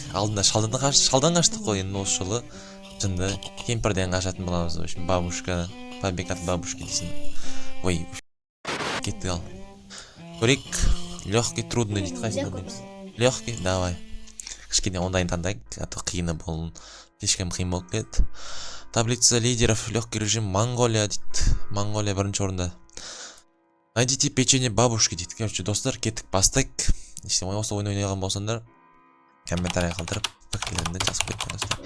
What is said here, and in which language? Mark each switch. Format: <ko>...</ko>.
<kk>Алдында шалдан қаштық қой, енді осы жылы жынды кемпірден қашатын боламыз.</kk> <ru>В общем, бабушка, побег от бабушки</ru> <kk>дейсің. Ой, кетті ал. Көрек,</kk> <ru>легкий, трудный</ru> <kk>дейді, қайсың көрмейміз?</kk> <ru>Легкий, давай.</ru> <kk>Кішкене ондайын таңдайық, а то қиыны болын. Слишком қиын болып кетті.</kk> <ru>Таблица лидеров, легкий режим, Монголия дейді.</ru> <kk>Монголия бірінші орында.</kk> <ru>Найдите печенье бабушки</ru> <kk>дейді. Короче, достар, кеттік бастайық. Если осы ойын ойнаған болсаңдар, комментарий қалдырып, пікірлеріңді жазып кетіңдер.</kk>